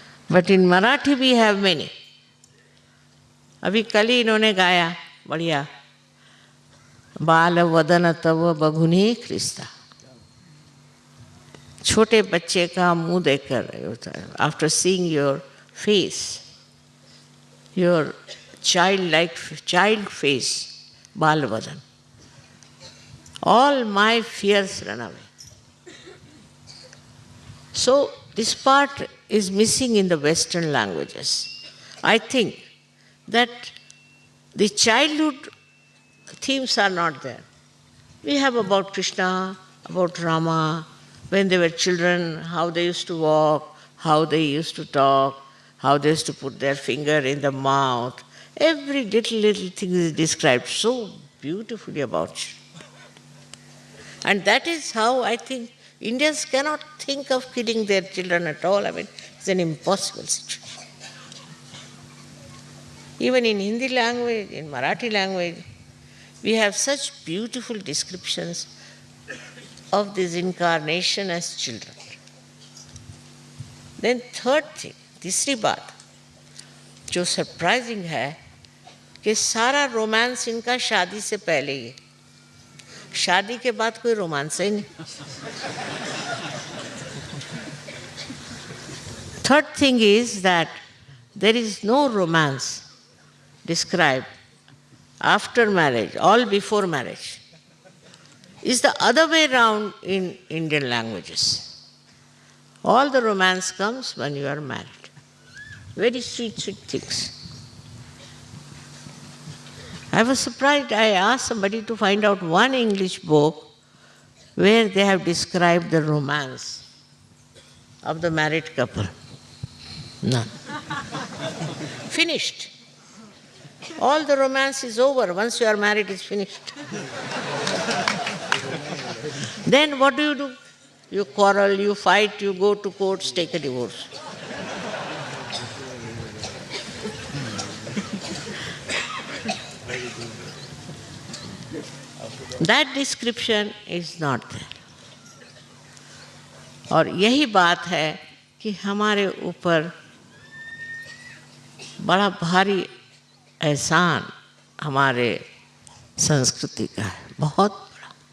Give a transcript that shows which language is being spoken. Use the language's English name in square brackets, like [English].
[English] But in Marathi we have many. [Hindi] अभी कल ही इन्होंने गाया बढ़िया, [Marathi] बाल वदन तव बघुनी ख्रिस्ता। [Hindi] छोटे बच्चे का मुंह देखकर, [English] after seeing your face, your child face, [Hindi] बाल वदन, [English] all my fears run away. So this part is missing in the Western languages. I think that the childhood themes are not there. We have about Krishna, about Rama, when they were children, how they used to walk, how they used to talk, how they used to put their finger in the mouth, Every little thing is described so beautifully about children. And that is how I think Indians cannot think of killing their children at all. I mean, it's an impossible situation. Even in Hindi language, in Marathi language, we have such beautiful descriptions of this incarnation as children. Then third thing, [Hindi] तीसरी बात जो surprising है कि सारा romance इनका शादी से पहले ही है, शादी के बाद कोई रोमांस ही नहीं. [English] Third thing is that there is no romance described after marriage, all before marriage. It's the other way around in Indian languages. All the romance comes when you are married. Very sweet, sweet things. I was surprised. I asked somebody to find out one English book where they have described the romance of the married couple. None. Finished. All the romance is over. Once you are married, it's finished. Then what do? You quarrel, you fight, you go to courts, take a divorce. That description is not there. [Hindi] और यही बात है कि हमारे ऊपर बड़ा भारी एहसान हमारे संस्कृति का है, बहुत बड़ा.